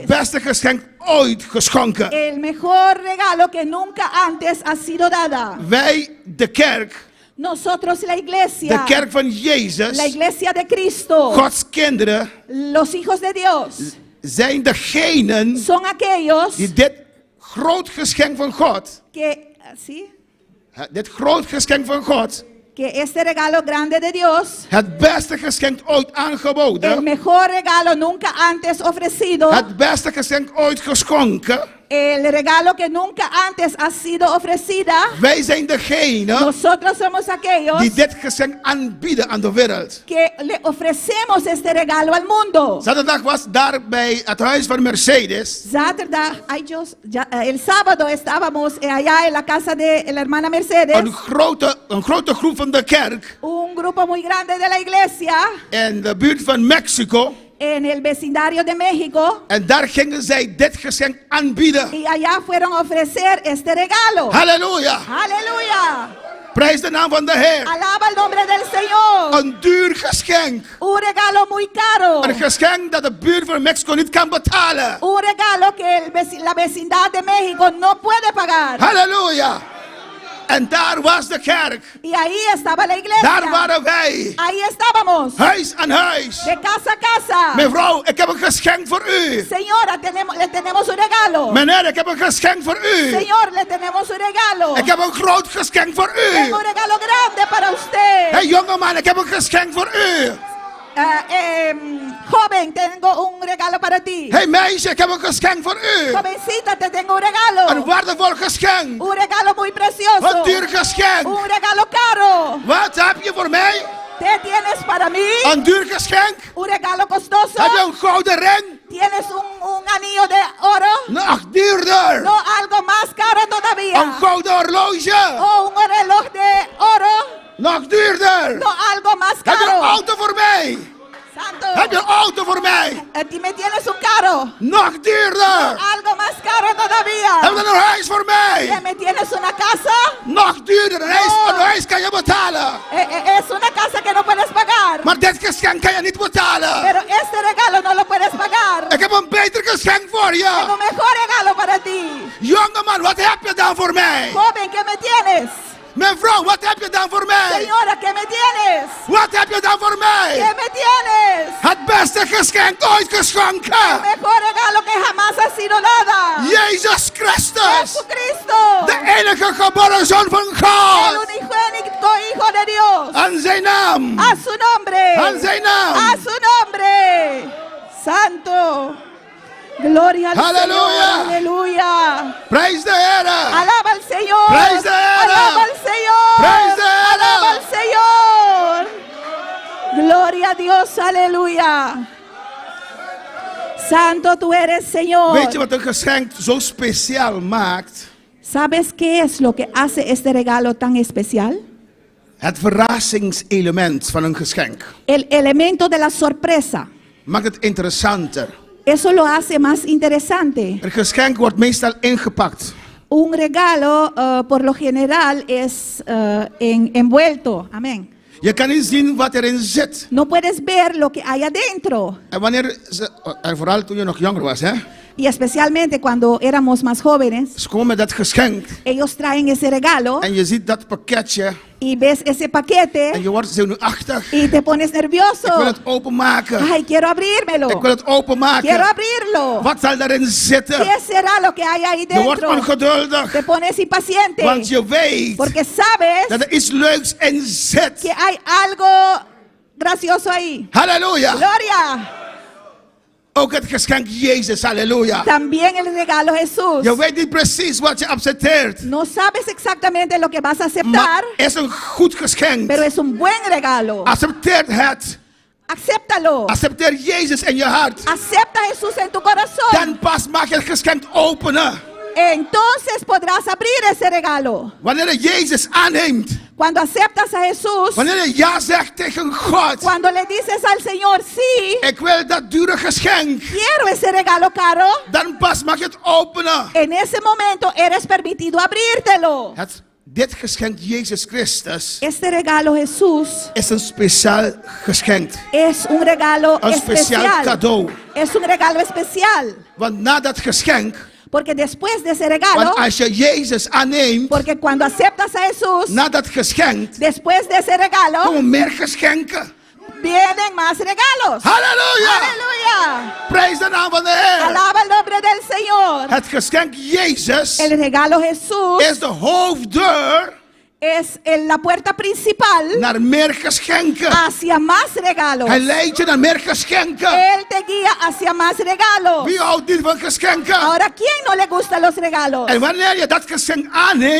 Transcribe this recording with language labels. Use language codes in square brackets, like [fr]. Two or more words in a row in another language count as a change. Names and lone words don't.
[nl] beste geschenk ooit geschonken. [es] El mejor regalo que nunca antes ha sido dada. [nl] Wij, de kerk, [es] Nosotros la de iglesia, [nl] kerk van Jezus, [es] la iglesia de Cristo, [nl] Gods kinderen, [es] los hijos de Dios, [nl] zijn degenen [es] son aquellos [nl] die dit groot geschenk van God, [es] que, ¿sí? [nl] dit groot geschenk van God, [es] Que este regalo grande de Dios, [nl] het beste geschenk ooit [es] el [nl] aangeboden, [es] mejor regalo nunca antes ofrecido, [nl] het beste geschenk ooit geschonken. [es] el regalo que nunca antes ha sido ofrecida. [nl] Wij zijn degene [es] Nosotros somos aquellos [nl] die dit geschenk aanbieden aan de wereld. [es] que le ofrecemos este regalo al mundo. [nl] Zaterdag was daar bij het huis van Mercedes. Zaterdag, [es] el sábado estábamos allá en la casa de la hermana Mercedes. [nl] Een grote groep van de kerk [es] Un grupo muy grande de la iglesia [nl] in de buurt van Mexico. [es] en el vecindario de México. [nl] En daar gingen zij dit geschenk aanbieden. [es] Y allá fueron a ofrecer este regalo. [nl] Halleluja. [es] Aleluya. [nl] Prijs de naam van de Heer. [es] Alaba el nombre del Señor. [nl] Een duur geschenk. [es] Un regalo muy caro. [nl] Een geschenk dat de buurt van Mexico niet kan betalen. [es] Un regalo que la vecindad de México no puede pagar. [nl] Halleluja. En daar was de kerk. [es] Y ahí estaba la iglesia. [nl] Daar waren wij. [es] Ahí estábamos. [nl] Huis aan huis. [es] De casa a casa. [nl] Mevrouw, ik heb een geschenk voor u. [es] Señora, le tenemos un regalo. [nl] Meneer, ik heb een geschenk voor u. [es] Señor, le tenemos un regalo. [nl] Ik heb een groot geschenk voor u. [es] Tengo un regalo grande para usted. [nl] Hey jongeman, ik heb een geschenk voor u. [es] Joven, tengo un regalo para ti. [nl] Hey meisje, ik heb een geschenk voor u. [es] Jovencita, te tengo un regalo. [nl] Een waardevol geschenk. [es] Un regalo muy precioso. [nl] Een duur geschenk. [es] Un regalo caro. [nl] Wat heb je voor mij? [es] ¿Qué tienes para mí? [nl] Een duur geschenk? [es] Un regalo costoso. [nl] Heb je een gouden ring? [es] ¿Tienes un anillo de oro? [nl] Nog duurder. [es] No, algo más caro todavía. [nl] Een gouden horloge? [es] O un reloj de oro? [nl] Nog duurder. [es] No, algo más [nl] Heb je een [es] caro. [nl] auto voor mij? [es] Santo. [nl] Heb je een auto voor mij? [es] ¿Me tienes un carro? [nl] Nog duurder. [es] No, algo más caro todavía. [nl] Heb je een huis voor mij? [es] ¿Me tienes una casa? [nl] Nog duurder. Een huis kan je betalen. [es] Es una casa que no puedes pagar. [nl] Maar dit geschenk kan je niet betalen. [es] Pero este regalo no lo puedes pagar. [nl] Ik heb een beter geschenk voor je. [es] Tengo un mejor regalo para ti. [nl] Jongeman, wat heb je dan voor mij? [es] Joven, ¿qué me tienes? [nl] Mijn vrouw, wat heb je dan voor mij? [es] Señora, ¿qué me tienes? [nl] Wat heb je dan voor mij? [es] ¿Qué me tienes? [nl] Het beste geschenk ooit geschonken. [es] El mejor regalo que jamás ha sido dada. [nl] Jezus Christus. [es] Jesucristo. [nl] De enige geboren zoon van [es] El [nl] God. [es] unigénito Hijo de Dios. [nl] En zijn naam. [es] A su nombre. [nl] En zijn naam. [es] A su nombre. Santo. Gloria al Aleluya. Señor. Aleluya. [nl] Prijs de Heer. [es] Alaba al Señor. [nl] Prijs de Heer. [es] Alaba al Señor. [nl] Prijs de Heer. [es] Alaba al Señor. Gloria a Dios. Aleluya. Santo tú eres, Señor. [nl] Weet je wat een geschenk zo speciaal maakt? [es] ¿Sabes qué es lo que hace este regalo tan especial? [nl] Het verrassingselement van een geschenk. [es] El elemento de la sorpresa. [nl] Maakt het interessanter. [es] Eso lo hace más interesante. [nl] Een geschenk wordt meestal ingepakt. [es] Un regalo, por lo general, es envuelto. Amén. [nl] Je kan niet zien wat erin zit. [es] No puedes ver lo que hay adentro. [nl] En wanneer en vooral toen je nog jonger was, hè? [es] Y especialmente cuando éramos más jóvenes, [nl] Ze komen met dat geschenk. [es] ellos traen ese regalo [nl] En je ziet dat pakketje. [es] y ves ese paquete [nl] En je wordt zenuwachtig. [es] y te pones nervioso. [nl] Ik wil het openmaken. [es] Ay, quiero abrirmelo. [nl] Ik wil het openmaken. [es] Quiero abrirlo. [nl] Wat zal daarin zitten? [es] ¿Qué será lo que hay ahí [nl] Je wordt [es] dentro? [nl] ongeduldig. [es] Te pones impaciente. [nl] Want je weet [es] Porque sabes [nl] dat er iets leuks in zit. [es] que hay algo gracioso ahí. [nl] Halleluja. [es] Gloria. [nl] Ook het geschenk Jezus, halleluja. [es] También el regalo Jesús. [nl] Je weet niet precies wat je accepteert. [es] No sabes exactamente lo que vas a aceptar, [nl] Maar is een goed geschenk. [es] pero es un buen regalo. [nl] Accepteer het. [es] Acéptalo. [nl] Accepteer Jezus in je hart. [es] Acepta a Jesús en tu corazón. [nl] Dan pas mag je het geschenk openen. [es] Entonces podrás abrir ese regalo. [nl] Wanneer je Jezus aanneemt. [es] Cuando aceptas a Jesús. [nl] Wanneer je ja zegt tegen God. [es] Cuando le dices al Señor sí. [nl] Ik wil dat dure geschenk. [es] Quiero ese regalo caro. [nl] Dan pas mag je het openen. [es] En ese momento eres permitido abrírtelo. [nl] Dit geschenk Jezus Christus. [es] Este regalo Jesús. [nl] Is een speciaal geschenk. [es] Es un regalo [nl] Een speciaal cadeau. [es] Es un regalo especial. [nl] Want na dat geschenk. [es] Porque después de ese regalo, [nl] want als je Jezus aanneemt, [es] porque cuando aceptas a Jesús, [nl] na dat geschenk, [es] después de ese regalo, [nl] komen meer geschenken. [es] Vienen más regalos. [nl] Halleluja. [es] Aleluya. [nl] Prijs de naam van de Heer. [es] Alaba el nombre del Señor. [nl] Het geschenk Jezus [es] el regalo Jesús [nl] is de hoofddeur. [es] Es en la puerta principal [nl] naar meer geschenken. [es] Hacia más regalos. [nl] Hij leidt je naar meer geschenken. [es] Él te guía hacia más regalos. [nl] Wie houdt niet van geschenken? [es] Ahora, ¿quién no le gustan los regalos? [nl] En wanneer je dat geschenk aanneemt.